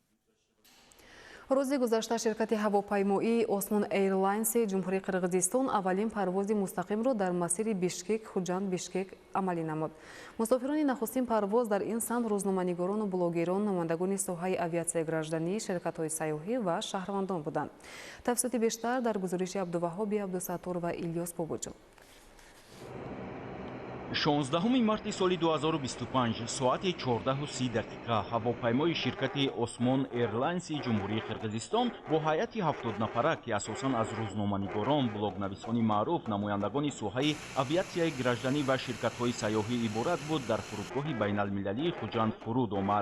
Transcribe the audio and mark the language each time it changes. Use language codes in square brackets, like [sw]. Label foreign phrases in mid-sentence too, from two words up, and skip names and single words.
[fa] روز گذشته شرکت هواپیمایی осмон ایرلاینز جمهوری قرقیزستان اولین پرواز مستقیم را در مسیر بیشکک خوجاند بیشکک عملی نمود. مسافران نخستین پرواز در این سمت روزنامه‌نگاران و بلاگران، نمایندگان ساحه آویاسیای گراژدانی، شرکت‌های سیاحی و شهروندان بودند. تفصیلات بیشتر در گزارش عبدالوهاب عبدالستار و الیاس بابوجو. [tg] 16 марти соли 2025 соати 14:30 ҳавопаймои ширкати Осмон Эрлайнси Ҷумҳурии Қирғизистон бо ҳайати 70 нафара ки асосан аз рӯзноманигорон, блогнависони маъруф, намояндагони соҳаи авиатсияи гражданӣ ва ширкатҳои сайёҳӣ иборат буд, дар фурудгоҳи байналмилалии Хуҷанд фуруд омад.